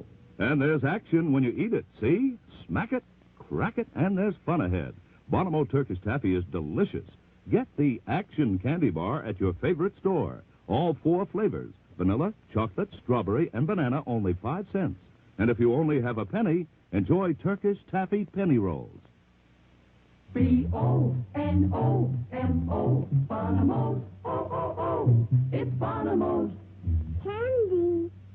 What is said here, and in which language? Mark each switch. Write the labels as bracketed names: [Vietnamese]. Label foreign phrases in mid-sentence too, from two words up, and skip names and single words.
[English] And there's action when you eat it, see? Smack it, crack it, and there's fun ahead. Bonamo Turkish Taffy is delicious. Get the action candy bar at your favorite store. All 4 flavors, vanilla, chocolate, strawberry, and banana, only 5 cents. And if you only have a penny, enjoy Turkish Taffy penny rolls. B-O-N-O-M-O, Bonamos, O-O-O, it's Bonamos. Candy.